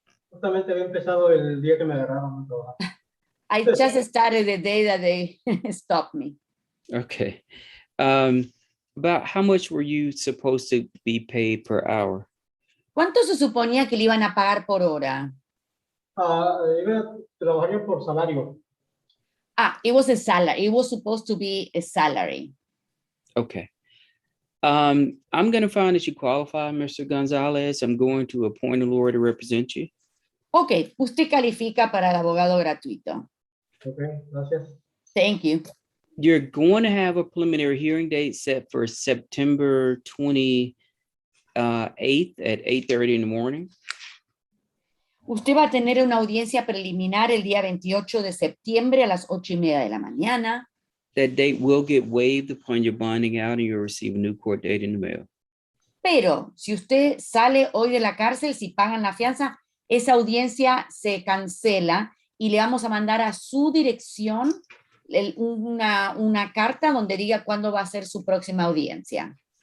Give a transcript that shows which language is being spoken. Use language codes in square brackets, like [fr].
[es] Justamente había empezado el día que me agarraron a trabajar. [en] I just started the day that they stopped me. Okay. About how much were you supposed to be paid per hour? [es] ¿Cuánto se suponía que le iban a pagar por hora? Trabajaría por salario. [en] It was a salary. It was supposed to be a salary. Okay. I'm going to find that you qualify, Mr. Gonzalez. I'm going to appoint a lawyer to represent you. [es] Ok, usted califica para el abogado gratuito. Okay, gracias. [en] Thank you. You're going to have a preliminary hearing date set for September 28th at 8:30 in the morning. [es] Usted va a tener una audiencia preliminar el día 28 de septiembre a las 8:30 de la mañana. [en] That date will get waived upon your bonding out and you'll receive a new court date in the mail. [es] Pero si usted sale hoy de la cárcel, si pagan la fianza, esa audiencia se cancela y le vamos a mandar a su dirección una carta donde diga cuándo va a ser su próxima audiencia.